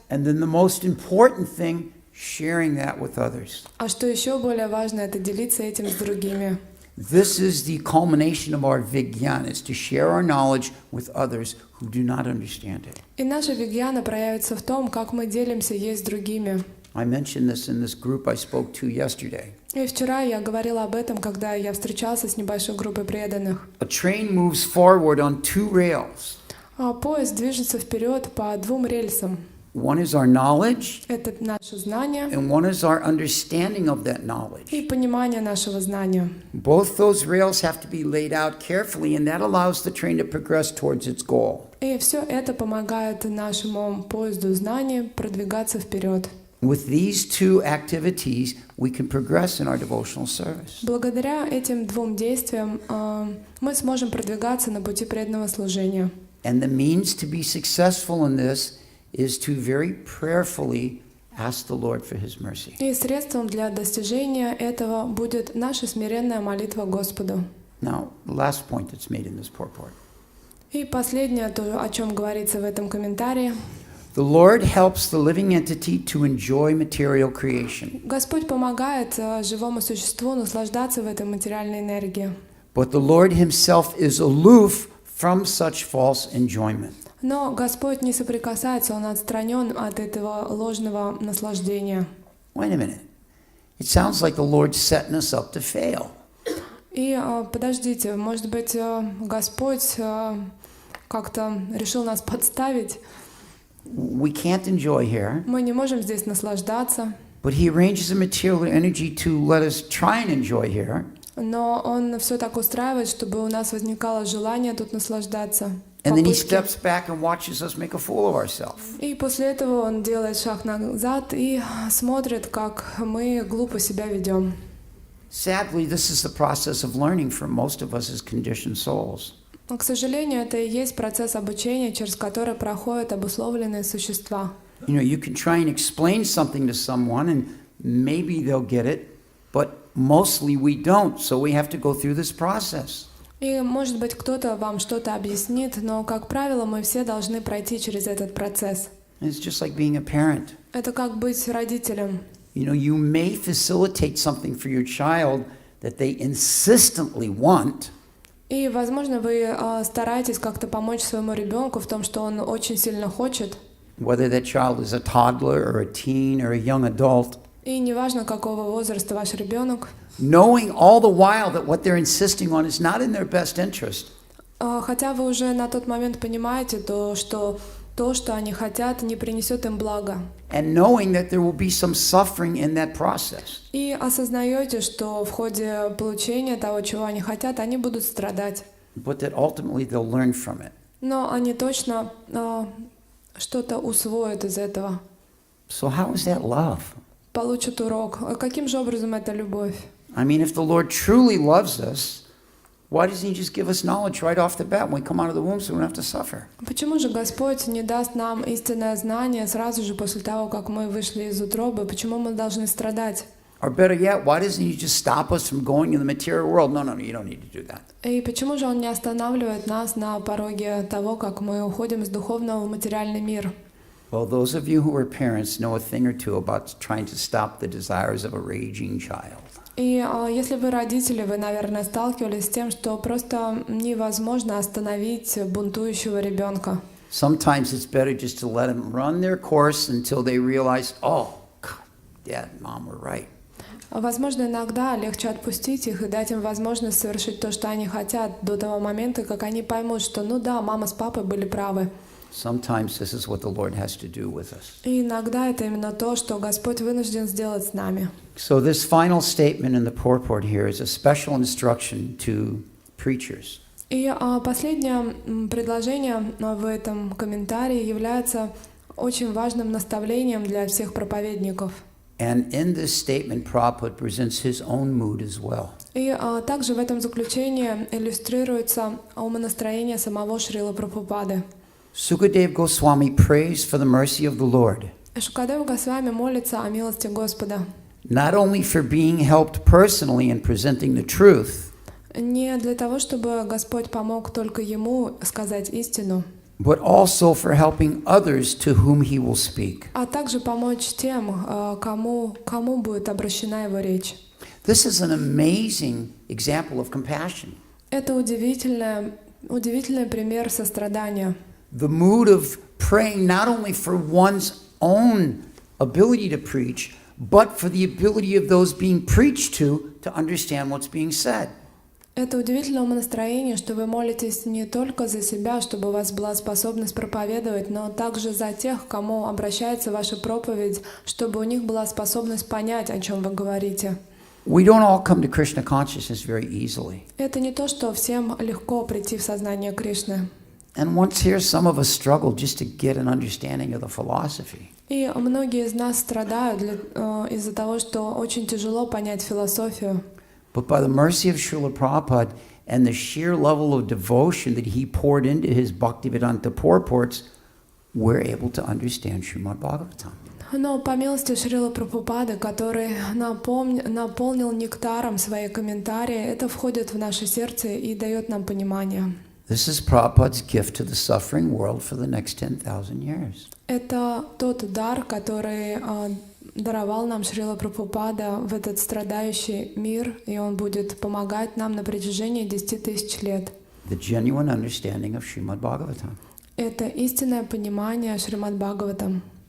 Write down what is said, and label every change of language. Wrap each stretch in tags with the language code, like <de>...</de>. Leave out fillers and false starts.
<en>And then the most important thing, sharing that with others.</en> <ru>А что еще более важно, это делиться этим с другими.</ru> <en>This is the culmination of our vigyan, is to share our knowledge with others who do not understand it.</en> <ru>И наша вигьяна проявится в том, как мы делимся ей с другими.</ru> <en>I mentioned this in this group I spoke to yesterday.</en> <ru>И вчера я говорила об этом, когда я встречался с небольшой группой преданных.</ru> <en>A train moves forward on two rails.</en> <ru>Поезд движется вперед по двум рельсам.</ru> <en>One is our knowledge,</en> <ru>Это наше знание</ru> <en>and one is our understanding of that knowledge.</en> <ru>и понимание нашего знания.</ru> <en>Both those rails have to be laid out carefully, and that allows the train to progress towards its goal.</en> <ru>И все это помогает нашему поезду знаний продвигаться вперед.</ru> <en>With these two activities, we can progress in our devotional service.</en> <ru>Благодаря этим двум действиям мы сможем продвигаться на пути преданного служения.</ru> <en>And the means to be successful in this is to very prayerfully ask the Lord for His mercy.</en> <ru>И средством для достижения этого будет наша смиренная молитва Господу.</ru> <en>Now, the last point that's made in this purport.</en> <ru>И последнее, то, о чем говорится в этом комментарии.</ru> <en>The Lord helps the living entity to enjoy material creation.</en> <ru>Господь помогает живому существу наслаждаться в этой материальной энергии.</ru> <en>But the Lord Himself is aloof from such false enjoyment.</en> <ru>Но Господь не соприкасается, Он отстранен от этого ложного наслаждения.</ru> <en>Wait a minute. It sounds like the Lord's setting us up to fail.</en> <ru>И подождите, может быть, Господь как-то решил нас подставить?</ru> <en>We can't enjoy here,</en> <ru>Мы не можем здесь наслаждаться,</ru> <en>but He arranges the material energy to let us try and enjoy here.</en> <ru>но Он все так устраивает, чтобы у нас возникало желание тут наслаждаться.</ru> <en>And then He</en> <ru>Попытки.</ru> <en>steps back and watches us make a fool of ourselves.</en> <ru>И после этого Он делает шаг назад и смотрит, как мы глупо себя ведем.</ru> <en>Sadly, this is the process of learning for most of us as conditioned souls.</en> <ru>Но, к сожалению, это и есть процесс обучения, через который проходят обусловленные существа.</ru> <en>You know, you can try and explain something to someone and maybe they'll get it, but mostly we don't, so we have to go through this process.</en> <ru>И, может быть, кто-то вам что-то объяснит, но, как правило, мы все должны пройти через этот процесс.</ru> <en>And it's just like being a parent.</en> <ru>Это как быть родителем.</ru> <en>You know, you may facilitate something for your child that they insistently want,</en> <ru>И, возможно, вы стараетесь как-то помочь своему ребенку в том, что он очень сильно хочет.</ru> <en>whether that child is a toddler or a teen or a young adult,</en> <ru>И неважно, какого возраста ваш ребенок,</ru> <en>knowing all the while that what they're insisting on is not in their best interest.</en> <ru>хотя вы уже на тот момент понимаете, что они хотят, не принесет им блага.</ru> <en>And knowing that there will be some suffering in that process.</en> <ru>И осознаете, что в ходе получения того, чего они хотят, они будут страдать.</ru> <en>But that ultimately they'll learn from it.</en> <ru>Но они точно что-то усвоят из этого.</ru> <en>So how is that love?</en> <ru>Получат урок. А каким же образом это любовь?</ru> <en>I mean, if the Lord truly loves us, why doesn't He just give us knowledge right off the bat when we come out of the womb so we don't have to suffer?</en> <ru>Почему же Господь не даст нам истинное знание сразу же после того, как мы вышли из утробы? Почему мы должны страдать?</ru> <en>Or better yet, why doesn't He just stop us from going in the material world? No, you don't need to do that.</en> <ru>И почему же Он не останавливает нас на пороге того, как мы уходим из духовного в материальный мир?</ru> <en>Well, those of you who are parents know a thing or two about trying to stop the desires of a raging child.</en> <ru>И если вы родители, вы, наверное, сталкивались с тем, что просто невозможно остановить бунтующего ребенка.</ru> <en>Sometimes it's better just to let them run their course until they realize, oh, God, Dad and Mom were right.</en> <ru>Возможно, иногда легче отпустить их и дать им возможность совершить то, что они хотят, до того момента, как они поймут, что ну да, мама с папой были правы.</ru> <en>Sometimes this is what the Lord has to do with us.</en> <ru>И иногда это именно то, что Господь вынужден сделать с нами.</ru> <en>So this final statement in the purport here is a special instruction to preachers.</en> <ru>И последнее предложение в этом комментарии является очень важным наставлением для всех проповедников.</ru> <en>And in this statement, Prabhupada presents his own mood as well.</en> <ru>И также в этом заключении иллюстрируется умонастроение самого Шрилы Прабхупады.</ru> <en>Sukadeva Goswami prays for the mercy of the Lord,</en> <ru>Шукадев Госвами молится о милости Господа.</ru> <en>not only for being helped personally in presenting the truth,</en> <ru>Не для того, чтобы Господь помог только ему сказать истину,</ru> <en>but also for helping others to whom he will speak.</en> <ru>а также помочь тем, кому будет обращена его речь.</ru> <en>This is an amazing example of compassion.</en> <ru>Это удивительный пример сострадания.</ru> <en>The mood of praying not only for one's own ability to preach, but for the ability of those being preached to understand what's being said.</en> <ru>Это удивительное умонастроение, что вы молитесь не только за себя, чтобы у вас была способность проповедовать, но также за тех, к кому обращается ваша проповедь, чтобы у них была способность понять, о чем вы говорите.</ru> <en>We don't all come to Krishna consciousness very easily.</en> <ru>Это не то, что всем легко прийти в сознание Кришны.</ru> <en>And once here, some of us struggle just to get an understanding of the philosophy.</en> <ru>И многие из нас страдают из-за того, что очень тяжело понять философию.</ru> <en>But by the mercy of Srila Prabhupada and the sheer level of devotion that he poured into his Bhaktivedanta purports, we're able to understand Srimad Bhagavatam.</en> <ru>Но по милости Шрилы Прабхупады, который наполнил нектаром свои комментарии, это входит в наше сердце и дает нам понимание.</ru> <en>This is Prabhupada's gift to the suffering world for the next 10,000 years.</en> <ru>Это тот дар, который даровал нам Шрила Прабхупада в этот страдающий мир, и он будет помогать нам на протяжении 10 тысяч лет.</ru> <en>The genuine understanding of Srimad Bhagavatam.</en> <ru>Это истинное понимание Шримад Бхагаватам.</ru>